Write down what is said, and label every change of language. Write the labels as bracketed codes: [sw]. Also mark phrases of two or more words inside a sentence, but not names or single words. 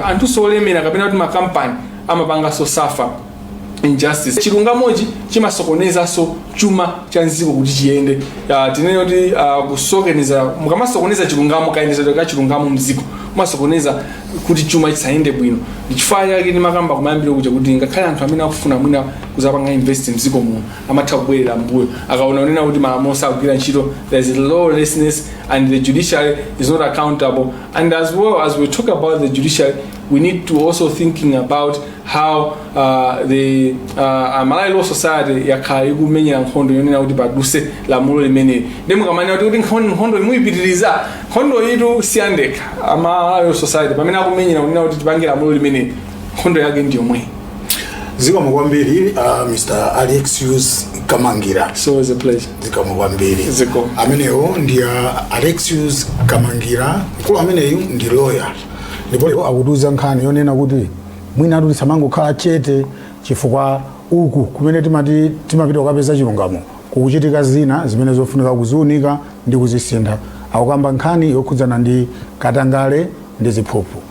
[ny] anthu solemera kapena kuti makampani amapanga sosafa injustice chilungamochi chimasokonezanso chuma cha nziko kuti chiyende tinene kuti kusokoneza mukamasokoneza chilungamo kayendezedwe ka chilungamo mziko masokoneza kuti chuma chisayende bwino ndichifukwa chake timakamba kumayambiro kuja kuti ngakhale anthu amene akufuna mwina kuzapanga invest mziko muno amatha kubwerera mbuyo akaona unena kuti malamulo sakugwira ntchito [en] there is lawlessness and the judiciary is not accountable and as well as we talk about the judiciary we need to also thinking about how the Malawi Law Society [ny] yakhala ikumenyera nkhondo yonena kuti paduse lamulo limene ndimukamanya kuti nkhondo imuyipitiriza nkhondo itu siyandeka Malawi Law Society pamene akumenyera kunena kuti tipange lamulo limene nkhondo yake ndi yomwe. Zikomo kwambiri Mr. Alexious Kamangila. [en] So it's a pleasure. [ny] Zikomo kwambiri. Zikomo. Ameneyo ndi Alexious Kamangila mkulu ameneyo ndi lawyer ndipo akuduza nkhani yonena kuti mwina atuti samangokhala chete chifukwa uku kumene timapita kukapeza chilungamo kukuchitika zina zimene zofunika kuziunika ndi kuzisintha akukamba nkhani yokhudzana ndi katangale ndi ziphuphu.